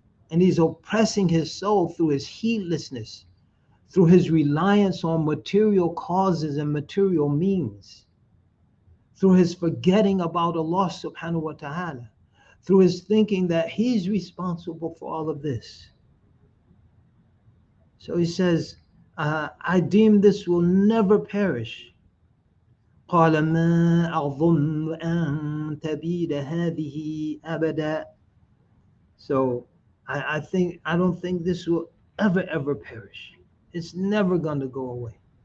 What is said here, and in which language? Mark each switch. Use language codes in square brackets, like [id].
[en] And he's oppressing his soul through his heedlessness, through his reliance on material causes and material means, through his forgetting about Allah subhanahu wa ta'ala, through his thinking that he's responsible for all of this. So he says, I deem this will never perish. [ar] قال ما أظن أن تبيد هذه أبدا. [en] So I don't think this will ever perish. It's never going to go away.